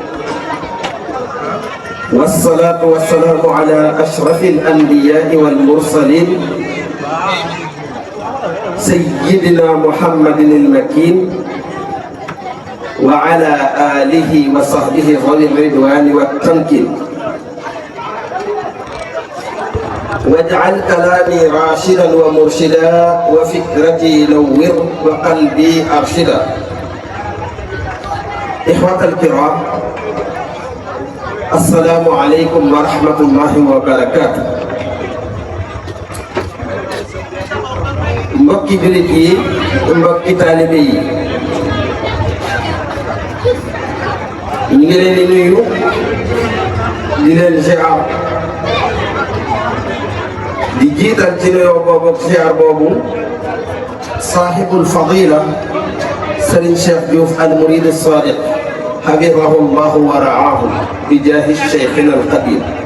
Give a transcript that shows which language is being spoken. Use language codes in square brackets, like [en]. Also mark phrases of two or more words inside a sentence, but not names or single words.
[ar] والصلاة والسلام على أشرف الأنبياء والمرسلين سيدنا محمد المكين وعلى آله وصحبه ذوي الرضوان والتمكين واجعل كلامي راشدا ومرشدا وفكرتي نور وقلبي أرشدا. إخوة الكرام السلام عليكم ورحمة الله وبركاته. [wo] mbokki jullit yi mbokki taalibe yi ñu ngi leen di nuyu di leen ziar di jiital ci nuyoo boobu ak ziar boobu [ar] صاحب الفضيلة [wo] Serigne Cheikh Diouf al Mouride Sadiq [ar] حفظه الله ورعاه بجاه شيخنا القديم.